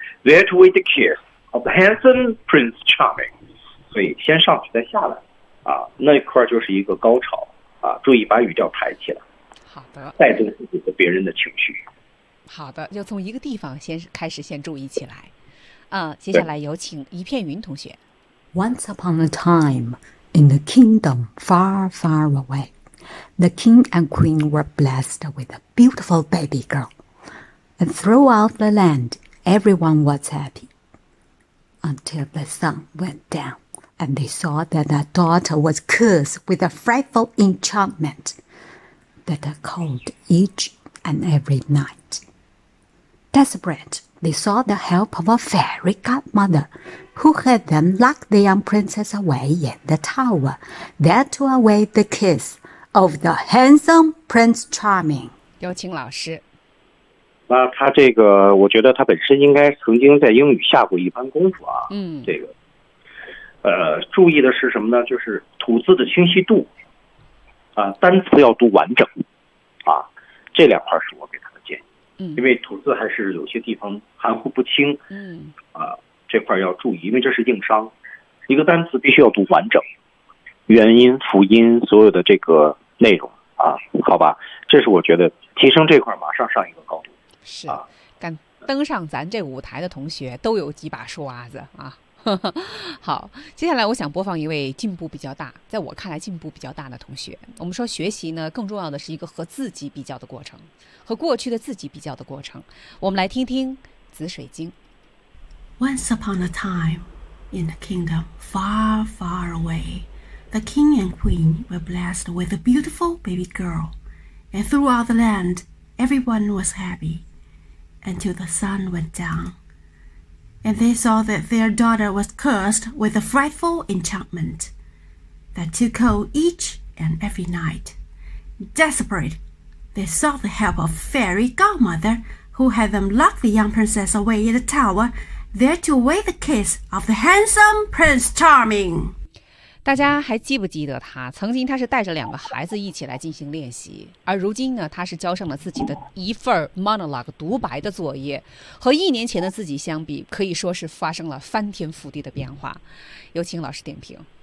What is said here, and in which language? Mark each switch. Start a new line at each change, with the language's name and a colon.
English: There to wait the kiss of the handsome Prince Charming，
Chinese: 所以先上去再下来，啊，那一块就是一个高潮，啊，注意把语调抬起来，好的，带动自己和别人的情绪。好的，就从一个地方先开始，先注意起来。接下来有请一片云同学。
English: Once upon a time, In a kingdom far, far away, the king and queen were blessed with a beautiful baby girl. And throughout the land, everyone was happy. Until the sun went down, and they saw that their daughter was cursed with a frightful enchantment that called each and every night. Desperate, they sought the help of a fairy godmother, who had them lock the young princess away in the tower, there to await the kiss of the handsome Prince Charming.
Chinese: 有请老师。那他这个，我觉得他本身应该曾经在英语下过一番功夫啊。嗯，这个，注意的是什么呢？就是吐字的清晰度，啊，单词要读完整，啊，这两块是我给他的建议。嗯，因为吐字还是有些地方含糊不清。嗯，啊，这块要注意，因为这是硬伤，一个单词必须要读完整，元音、辅音，所有的这个内容啊，好吧，这是我觉得提升这块马上上一个高度。是，敢登上咱这舞台的同学都有几把刷子啊！好，接下来我想播放一位进步比较大，在我看来进步比较大的同学。我们说学习呢，更重要的是一个和自己比较的过程，和过去的自己比较的过程。我们来听听紫水晶。
English: Once upon a time, in a kingdom far, far away, the king and queen were blessed with a beautiful baby girl, and throughout the land. Everyone was happy until the sun went down, and they saw that their daughter was cursed with a frightful enchantment that took hold each and every night. Desperate, they sought the help of fairy godmother who had them lock the young princess away in a tower there to await the kiss of the handsome Prince Charming.
Chinese: 大家还记不记得他曾经他是带着两个孩子一起来进行练习，而如今呢，他是交上了自己的一份 monologue 独白的作业，和一年前的自己相比，可以说是发生了翻天覆地的变化。有请老师点评。